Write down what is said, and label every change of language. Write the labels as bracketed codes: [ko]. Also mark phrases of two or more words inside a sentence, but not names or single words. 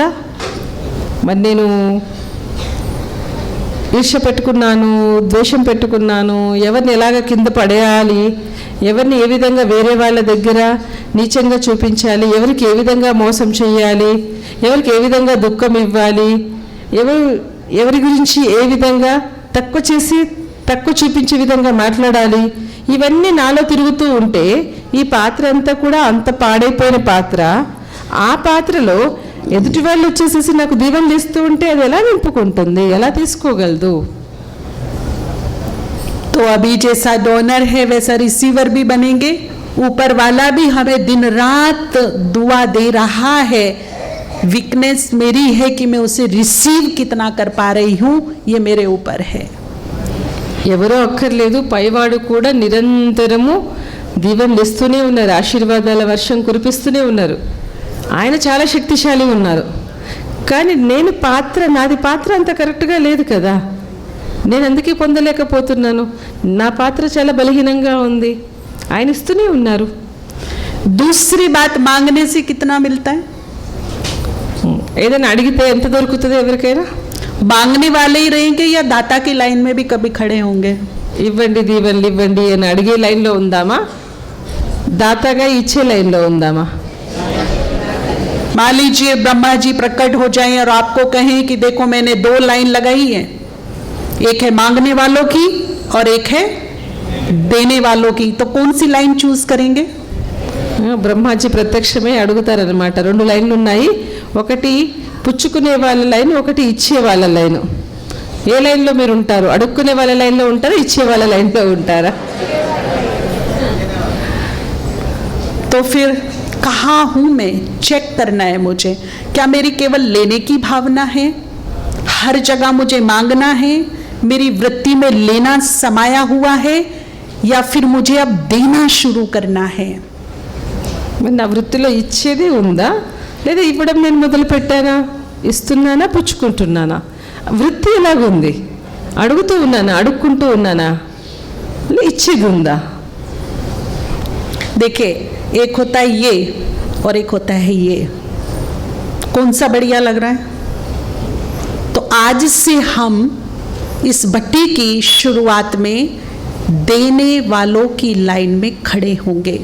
[te] మరి నేను ఈర్ష్య పెట్టుకున్నాను, ద్వేషం పెట్టుకున్నాను, ఎవరిని ఎలాగ కింద పడేయాలి, ఎవరిని ఏ విధంగా వేరే వాళ్ళ దగ్గర నీచంగా చూపించాలి, ఎవరికి ఏ విధంగా మోసం చేయాలి, ఎవరికి ఏ విధంగా దుఃఖం ఇవ్వాలి, ఎవరి గురించి ఏ విధంగా తక్కువ చేసి తక్కువ చూపించే విధంగా మాట్లాడాలి, ఇవన్నీ నాలో తిరుగుతూ ఉంటే ఈ పాత్ర అంతా కూడా అంత పాడైపోయిన పాత్ర. ఆ పాత్రలో ఎదుటి వాళ్ళు వచ్చేసేసి నాకు దీవెనలు ఇస్తూ ఉంటే అది ఎలా నింపుకుంటుంది, ఎలా తీసుకోగలదు? [hi] तो अभी जैसा डोनर है वैसा रिसीवर भी बनेंगे। ऊपर वाला भी हमें दिन रात दुआ दे रहा है। वीकनेस मेरी है कि मैं उसे रिसीव कितना कर पा रही हूँ, ये मेरे ऊपर है। [te] ఎవరో అక్కర్లేదు, పైవాడు కూడా నిరంతరము దీవెనలు ఇస్తూనే ఉన్నారు, ఆశీర్వాదాల వర్షం కురిపిస్తూనే ఉన్నారు. ఆయన చాలా శక్తిశాలి ఉన్నారు. కానీ నేను నాది పాత్ర అంత కరెక్ట్గా లేదు కదా, నేను అందుకే పొందలేకపోతున్నాను. నా పాత్ర చాలా బలహీనంగా ఉంది. ఆయన ఇస్తూనే ఉన్నారు. [hi] दूसरी बात, मांगने से कितना मिलता है? [te] ఏదైనా అడిగితే ఎంత దొరుకుతుంది ఎవరికైనా? [hi] मांगने वाले ही रहेंगे या दाता की लाइन में भी कभी खड़े होंगे? [te] ఇవ్వండి దీవెనలు ఇవ్వండి అని అడిగే లైన్లో ఉందామా, దాతగా ఇచ్చే లైన్లో ఉందామా? [hi] मान लीजिए ब्रह्मा जी प्रकट हो जाएं और आपको कहें कि देखो मैंने 2 लाइन लगाई है, एक है मांगने वालों की और एक है देने वालों की, तो कौन सी लाइन चूज करेंगे? [te] బ్రహ్మాజీ ప్రత్యక్షమే అడుగుతారనమాట. 2 లైన్లు ఉన్నాయి, ఒకటి పుచ్చుకునే వాళ్ళ లైన్, ఒకటి ఇచ్చే వాళ్ళ లైన్. ఏ లైన్లో మీరు ఉంటారు? అడుక్కునే వాళ్ళ లైన్లో ఉంటారా, ఇచ్చే వాళ్ళ లైన్లో ఉంటారా? [hi] तो फिर कहाँ हूँ मैं, चेक करना है मुझे। क्या मेरी केवल लेने की भावना है, हर जगह मुझे मांगना है, मेरी वृत्ति में लेना समाया हुआ है, या फिर मुझे अब देना शुरू करना है? [te] మరి నా వృత్తిలో ఇచ్చేదే ఉందా, లేదా ఇవ్వడం నేను మొదలు పెట్టానా, ఇస్తున్నానా, పుచ్చుకుంటున్నానా? వృత్తి ఎలాగుంది? అడుగుతూ ఉన్నానా, అడుక్కుంటూ ఉన్నానా, ఇచ్చేది ఉందా? [hi] देखिए, एक होता है ये और एक होता है ये, कौन सा बढ़िया लग रहा है? तो आज से हम इस भट्टी की शुरुआत में देने वालों की लाइन में खड़े होंगे।